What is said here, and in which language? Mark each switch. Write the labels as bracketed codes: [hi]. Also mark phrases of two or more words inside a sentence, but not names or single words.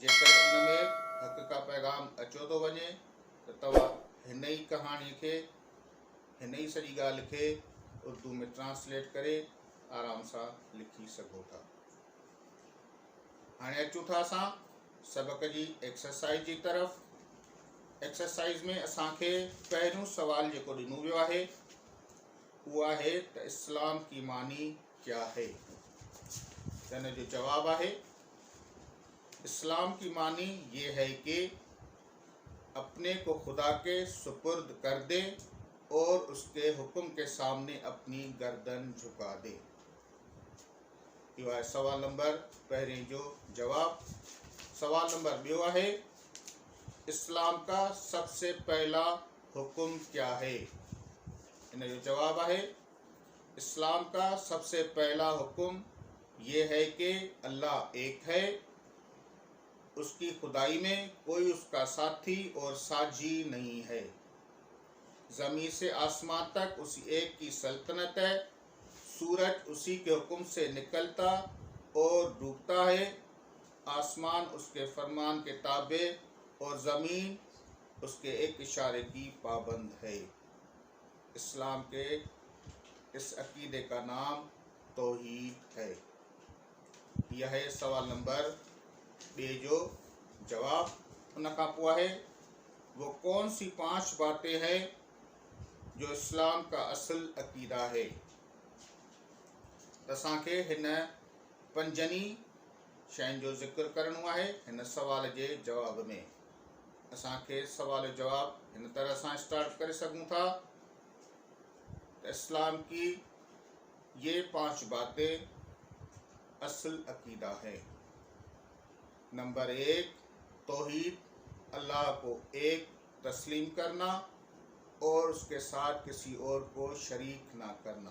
[sd] जेकर उन में हक़ का पैगाम अचो थो वञे त तव्हां हिन ई कहाणीअ खे, हिन ई सॼी ॻाल्हि खे उर्दू में ट्रांसलेट करे आराम सां लिखी सघो था। हाणे अचूं था असां सबक़ जी एक्सरसाइज़ जी तरफ़। एक्सरसाइज़ में असांखे पहिरियों सुवालु जेको ॾिनो वियो आहे उहो आहे त [ur] اسلام کی معنی کیا ہے. [sd] हिन जो जवाबु आहे [ur] اسلام کی معنی یہ ہے کہ اپنے کو خدا کے سپرد کر دے اور اس کے حکم کے سامنے اپنی گردن جھکا دے. [sd] इहो आहे सवाल नंबर पहिरें जो जवाबु। सवाल नंबर ॿियो आहे [ur] اسلام کا سب سے پہلا حکم کیا ہے. [sd] इन जो जवाबु आहे [ur] اسلام کا سب سے پہلا حکم یہ ہے کہ اللہ ایک ہے، اس کی خدائی میں کوئی اس کا ساتھی اور ساجھی نہیں ہے. زمین سے آسمان تک اسی ایک کی سلطنت ہے. سورج اسی کے حکم سے نکلتا اور ڈوبتا ہے. آسمان اس کے فرمان کے تابع اور زمین اس کے ایک اشارے کی پابند ہے. اسلام کے اس عقیدے کا نام توحید ہے. یہ ہے سوال نمبر 2 جو جواب. [sd] उन खां पोइ आहे [ur] وہ کون سی 5 باتیں ہیں جو اسلام کا اصل عقیدہ ہے. [sd] असांखे हिन 5 शयुनि जो ज़िक्र करणो आहे हिन सवाल जे जवाब में। असांखे सवाल जवाब हिन तरह सां स्टार्ट करे सघूं था। [ur] اسلام کی یہ 5 باتیں اصل عقیدہ ہے. نمبر 1، توحید، اللہ کو ایک تسلیم کرنا اور اس کے ساتھ کسی اور کو شریک نہ کرنا.